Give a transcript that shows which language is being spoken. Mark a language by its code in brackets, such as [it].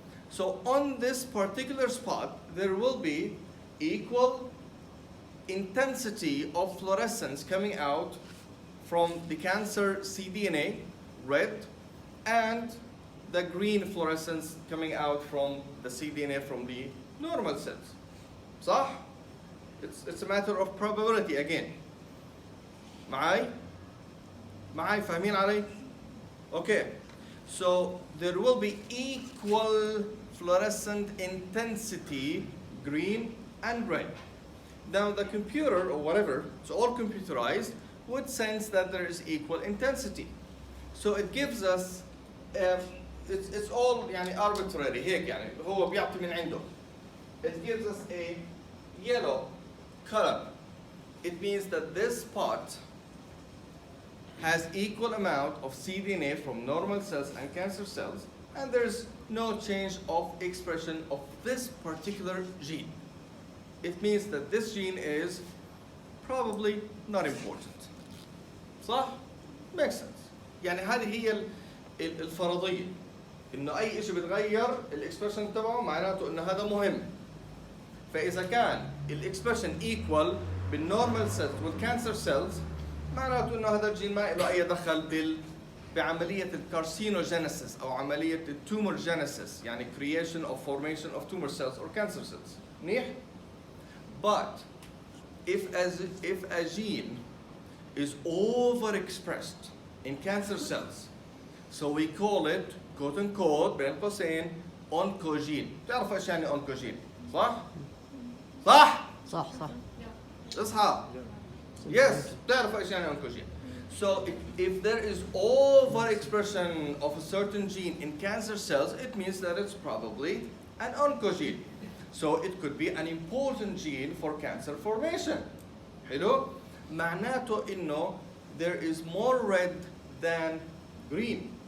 [en] So on this particular spot, there will be equal intensity of fluorescence coming out from the cancer cDNA, red, and the green fluorescence coming out from the cDNA from the normal cells. [ar] صح? [en] It's a matter of probability again. [ar] معاي فاهمين علي؟ Okay. [en] So there will be equal fluorescent intensity, green and red. Now the computer or whatever, it's all computerized, would sense that there is equal intensity. So it gives us, it's all يعني arbitrary [ar] هيك يعني هو بيعطي من عنده. [en] It gives us a yellow color. It means that this spot has equal amount of cDNA from normal cells and cancer cells, and there's no change of expression of this particular gene. It means that this gene is probably not important. [ar] صح؟ [en] Makes sense. [ar] يعني هذه هي الفرضية. إنه أي شيء بتغير الإكسبرشن تبعه معناته إنه هذا مهم. فإذا كان الإكسبرشن equal بالنورمال cells والcancer cells معناته انه هذا الجين ما له اي دخل بعمليه الكارسينوجينيسيس او عمليه التومور جينيسيس يعني [en] creation or formation of tumor cells or cancer cells. [ar] منيح؟ [en] But if a gene is overexpressed in cancer cells, so we call it quote unquote [ar] بين قوسين [en] oncogene. [ar] بتعرفوا ايش يعني oncogene؟ صح؟ صح؟ صح صح. اصحى. [en] Yes, [ar] بتعرفوا ايش يعني oncogene. [en] So if there is overexpression of a certain gene in cancer cells, it means that it's probably an oncogene. So it could be an important gene for cancer formation. [ar] حلو؟ معناته انه [en] there is more red than green.